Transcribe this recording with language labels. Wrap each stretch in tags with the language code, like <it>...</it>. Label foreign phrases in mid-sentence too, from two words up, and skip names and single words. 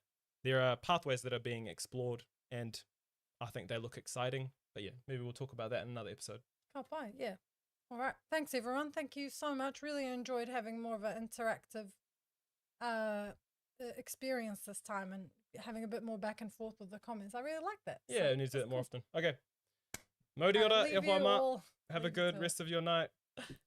<en>There are pathways that are being explored and I think they look exciting. But yeah, maybe we'll talk about that in another episode. Can't buy, yeah. All right. Thanks, everyone. Thank you so much. Really enjoyed having more of an interactive experience this time and having a bit more back and forth with the comments. I really like that. Yeah, we need to do it more often.</en> <mi>Okay. Mō ora, e hoa ma.</mi> <en>Have a good rest of your night.</en>